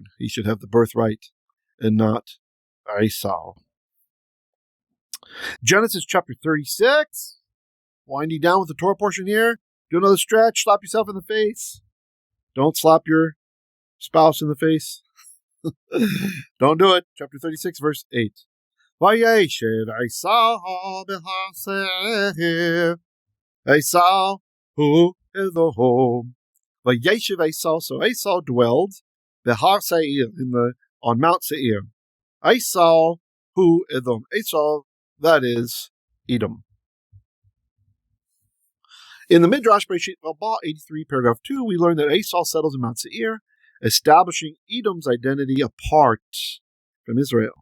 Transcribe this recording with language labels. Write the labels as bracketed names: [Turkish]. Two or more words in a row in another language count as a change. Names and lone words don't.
[English] He should have the birthright and not Esau. Genesis chapter 36. Winding down with the Torah portion here. Do another stretch. Slap yourself in the face. Don't slap your spouse in the face. Don't do it. Chapter 36, verse 8. [Hebrew] וישב עשו בהר שעיר. עשו הוא אדום. וישב עשו. [English] So Esau dwelled [Hebrew] בהר שעיר, [English] on Mount Seir. [Hebrew] עשו הוא אדום. [English] Esau, that is Edom. In the Midrash Bereshit Rabbah 83, paragraph 2, we learn that Esau settles in Mount Seir, establishing Edom's identity apart from Israel.